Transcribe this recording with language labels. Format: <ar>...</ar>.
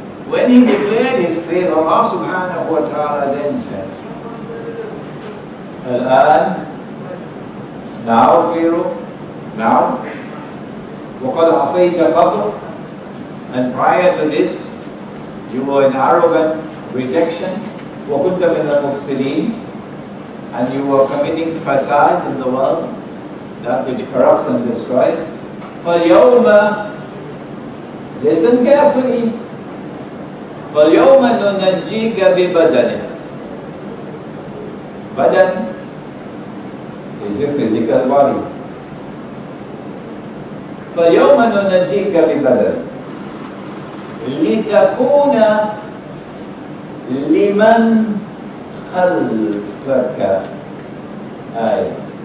<en>When he declared his faith, Allah subhanahu wa ta'ala then said, Al-an, now Pharaoh, now,</en> <ar>وَقَدْ عَصَيْتَ قَبْلُ,</ar> <en>and prior to this, you were in arrogant rejection,</en> <ar>وَكُنْتَ مِنَ الْمُفْسِدِينَ,</ar> <en>and you were committing fasad in the world, that which corrupts and destroys.</en> <ar>فَالْيَوْمَ,</ar> <en>listen carefully,</en> <ar>فَالْيَوْمَ نُنَجِّيكَ بِبَدَنِكَ.</ar> <en>Badan is your physical body.</en> <ar>فَالْيَوْمَ نُنَجِّيكَ بِبَدَنِكَ لِتَكُونَ لِمَنْ خَلْفَكَ آيَةً.</ar>